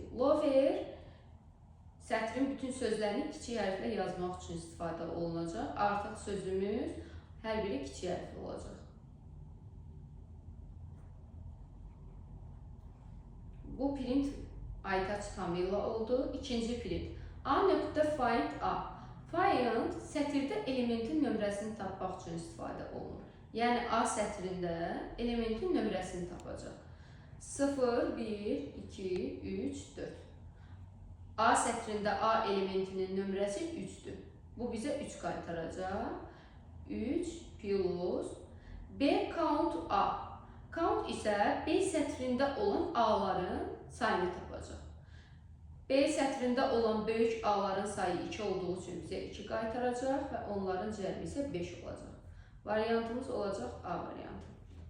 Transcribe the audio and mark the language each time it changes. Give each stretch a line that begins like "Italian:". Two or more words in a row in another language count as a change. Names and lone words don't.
Azerbaijani: Lower sətrin bütün sözlərini kiçik hərflə yazmaq üçün istifadə olunacaq. Artıq sözümüz hər biri kiçik hərflə olacaq. Bu print Aytac, Tamila oldu. İkinci print A nöqtə find A. Find sətirdə elementin nömrəsini tapmaq üçün istifadə olunur. Yəni A sətrində elementin nömrəsini tapacaq. 0, 1, 2, 3, 4. A sətrində A elementinin nömrəsi 3-dür. Bu bizə 3 qaytaracaq. 3 plus B count A. Count isə B sətrində olan A-ların sayını tapacaq. B sətrində olan böyük A-ların sayı 2 olduğu üçün bizə 2 qaytaracaq və onların cəmi isə 5 olacaq. Variantımız olacaq A variantı.